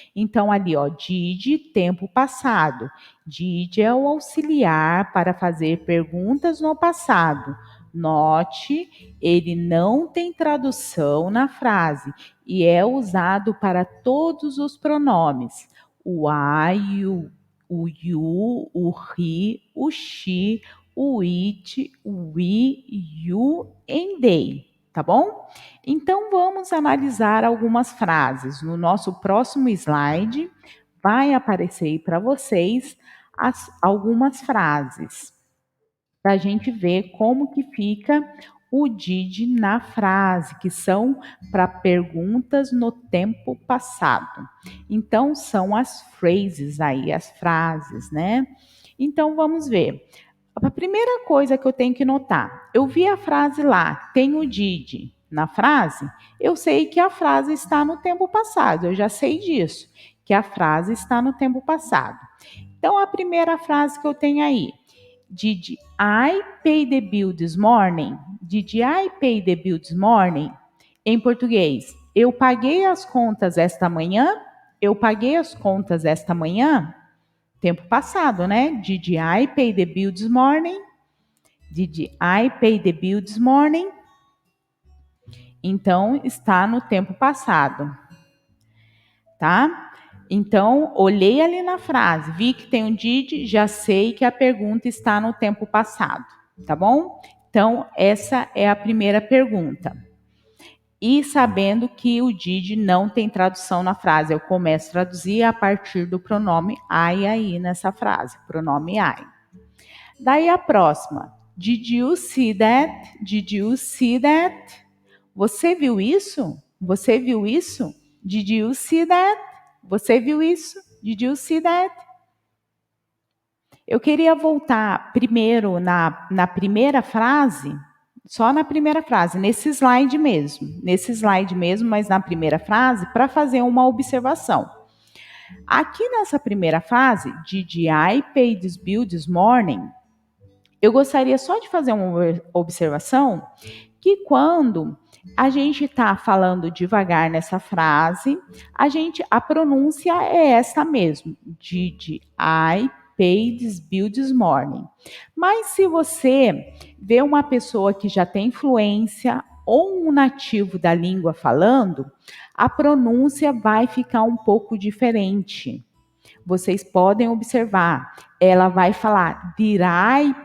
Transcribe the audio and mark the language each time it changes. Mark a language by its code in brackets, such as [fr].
[pt] Então, ali, ó, did, tempo passado. Did é o auxiliar para fazer perguntas no passado. Note, ele não tem tradução na frase e é usado para todos os pronomes. [en] O I, o you, o he, o she, o it, o we, you and they. [pt] Tá bom? Então, vamos analisar algumas frases. No nosso próximo slide, vai aparecer aí para vocês algumas frases, para a gente ver como que fica o did na frase, que são para perguntas no tempo passado. Então, são as phrases aí, as frases, né? Então, vamos ver. A primeira coisa que eu tenho que notar, eu vi a frase lá, tem o did na frase, eu sei que a frase está no tempo passado, eu já sei disso, que a frase está no tempo passado. Então, a primeira frase que eu tenho aí, [en] did I pay the bill this morning? Did I pay the bill this morning? [pt] Em português, eu paguei as contas esta manhã? Eu paguei as contas esta manhã? Tempo passado, né? [en] Did I pay the bill this morning? Did I pay the bill this morning? [pt] Então, está no tempo passado, tá? Então, olhei ali na frase, vi que tem um did, já sei que a pergunta está no tempo passado, tá bom? Então, essa é a primeira pergunta. E sabendo que o did não tem tradução na frase, eu começo a traduzir a partir do pronome I aí nessa frase, pronome I. Daí a próxima. [en] Did you see that? Did you see that? [pt] Você viu isso? Você viu isso? [en] Did you see that? Você viu isso? Did you see that? [pt] Eu queria voltar primeiro na primeira frase, só na primeira frase, nesse slide mesmo, mas na primeira frase, para fazer uma observação. Aqui nessa primeira frase, [en] did I pay this bill this morning? [pt] Eu gostaria só de fazer uma observação que quando a gente está falando devagar nessa frase, a pronúncia é essa mesmo, [en] did I pay this bill this morning. [pt] Mas se você vê uma pessoa que já tem fluência ou um nativo da língua falando, a pronúncia vai ficar um pouco diferente. Vocês podem observar, ela vai falar, [en] did I